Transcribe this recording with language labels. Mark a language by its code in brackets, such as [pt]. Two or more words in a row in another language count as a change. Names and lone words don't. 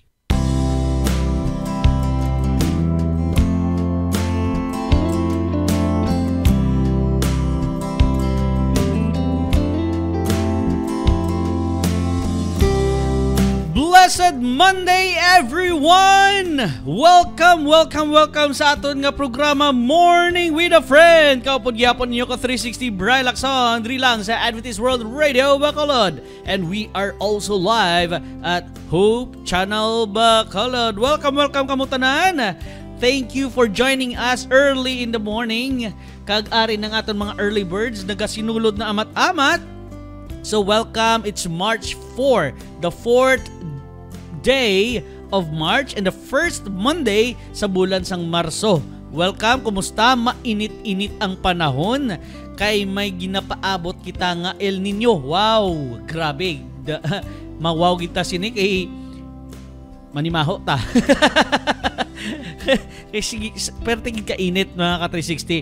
[en] Blessed Monday, everyone! [hil] Welcome sa aton nga programa Morning with a Friend. Kaupod gyapon ninyo ko 360 Bri Lacson, diri lang sa Adventist World Radio Bacolod. [en] And we are also live at Hope Channel Bacolod. [hil] Welcome kamo tanan. [en] Thank you for joining us early in the morning. [hil] Kag-ari ng aton mga early birds nagasinulod na amat-amat. [en] So welcome, it's March 4, the 4th day of March and the first Monday [hil] sa bulan sang Marso. [en] Welcome, kumusta? [hil] Mainit-init ang panahon kay may ginapaabot kita nga El Nino. [en] Wow, grabe. [hil] Mawaw kita sini kay manimaho ta. Sige, pertigid ka init mga ka-360.